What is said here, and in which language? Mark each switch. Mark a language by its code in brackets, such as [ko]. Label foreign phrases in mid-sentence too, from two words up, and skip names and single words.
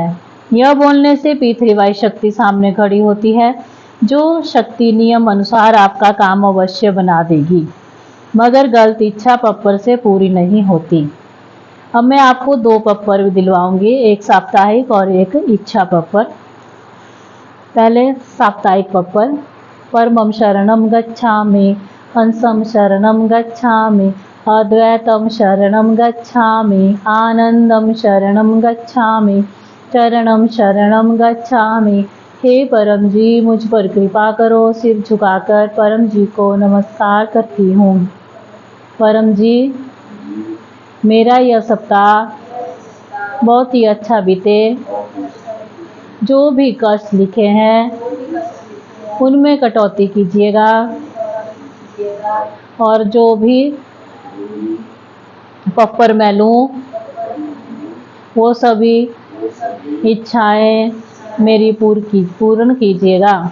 [hi] यह बोलने से P3Y शक्ति सामने खड़ी होती है, जो शक्ति नियम अनुसार आपका काम अवश्य बना देगी, मगर गलत इच्छा पप्पर से पूरी नहीं होती। अब मैं आपको 2 पप्पर दिलवाऊंगी, एक साप्ताहिक और एक इच्छा पप्पर। पहले साप्ताहिक पप्पर। [sa] परमं शरणं गच्छामि, हंसं शरणं गच्छामि, अद्वैतं शरणं गच्छामि, आनंदं शरणं गच्छामि, चरणं शरणं गच्छामि। [hi] हे परम जी, मुझ पर कृपा करो। सिर झुकाकर परम जी को नमस्कार करती हूँ। परम जी, मेरा यह सप्ताह बहुत ही अच्छा बीते। जो भी कष्ट लिखे हैं उनमें कटौती कीजिएगा और जो भी पप्पर मैं लूँ वो सभी इच्छाएं मेरी पूर्ण कीजिएगा।